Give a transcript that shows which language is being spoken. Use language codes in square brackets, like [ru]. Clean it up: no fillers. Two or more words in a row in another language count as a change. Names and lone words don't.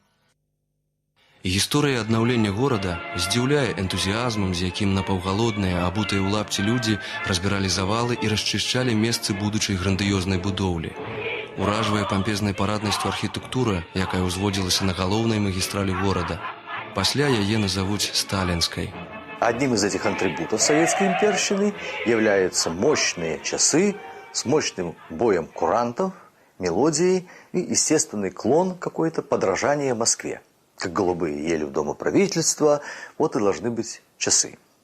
[be] Гісторыя аднаўлення горада здзіўляе энтузіазмам, з якім напаўгалодныя, абутыя ў лапці людзі разбіралі завалы і расчышчалі месцы будучай грандыёзнай будоўлі. Уражвае пампезнай параднасцю архітэктура, якая ўзводзілася на галоўнай магістралі горада. Пасля яе [ru] назовут сталинской. Одним из этих атрибутов советской имперщины являются мощные часы с мощным боем курантов, мелодией и естественный клон какой-то подражания Москве. Как голубые ели в Доме правительства, вот и должны быть часы.